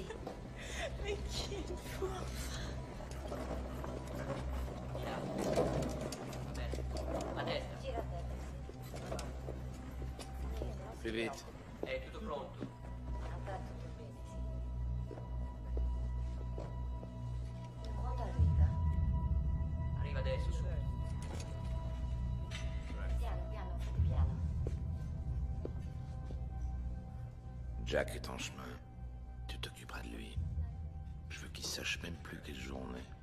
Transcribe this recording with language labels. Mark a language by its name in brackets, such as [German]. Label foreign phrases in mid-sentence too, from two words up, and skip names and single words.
[French] Mais qui êtes-vous enfin? Plus vite. [Italian] È tutto pronto. Arriva adesso, su. Piano, piano, fate piano. [French] Jack est en chemin. Tu t'occuperas de lui. Je veux qu'il sache même plus quelle journée.